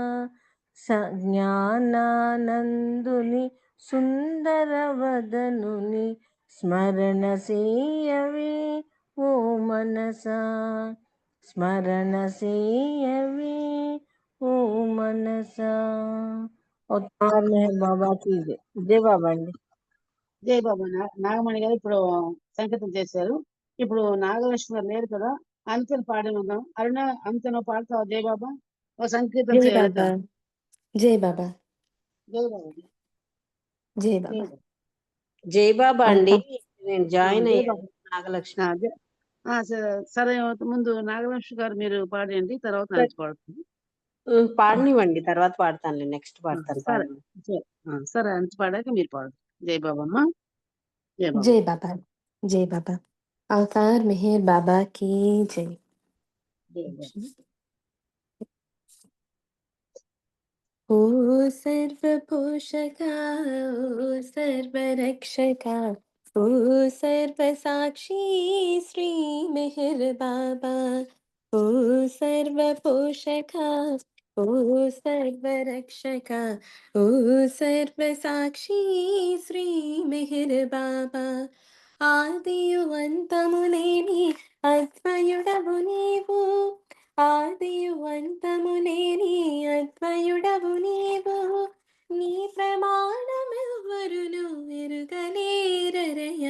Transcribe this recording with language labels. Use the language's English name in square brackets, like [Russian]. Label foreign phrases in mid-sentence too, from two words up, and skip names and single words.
[Telugu] జ్ఞానానందుని సుందరవదనుని స్మరణ సేయవే ఓ మనసా. స్మరణ సేయవే ఓ మనసా. [Hindi] अवतार मेहर बाबा की जय. [Telugu] జై బాబా అండి. జై బాబా. నాగమణి గారు ఇప్పుడు సంకేతం చేశారు. ఇప్పుడు నాగలక్ష్మి గారు లేరు కదా, అంతను పాడి ఉందాం. అరుణ, అంతను పాడతావు జై బాబా? ఓ సంకేతం జై చేయాలి. బాబా. జై బాబా. జై బాబా. జై జై బాబా. బాబా. జై బాబా అండి. అంతా నేను జాయిన్ జై అయ్యాను బాబా. నాగలక్ష్మి. సరే, ముందు నాగలక్ష్మి గారు మీరు పాడండి, తర్వాత నాకు పాడుతుంది. పాడనివ్వండి, తర్వాత పాడతానులే. నెక్స్ట్ పాడతాను. సరే పాడండి. సరే, అంత పాడాక మీరు పాడు. జై బాబమ్మ. జై బాబా. జై బాబా. జై బాబా. [Hindi] अवतार मेहर बाबा की जय. [Telugu] జై బాబా. [Hindi] ओ सर्वपोषका ओ सर्वरक्षका ओ सर्वसाक्षी श्री मेहर बाबा. ओ सर्वपोषका ओ सर्वरक्षका ओ सर्वसाक्षी श्री मेहर बाबा. [Telugu] ఆదియు అంతము లేని అద్వయుడవు నీవు. ఆదియు అంతము లేని అద్వయుడవు నీవు. నీ ప్రమాణమెవ్వరును ఎరుగలేరరయా.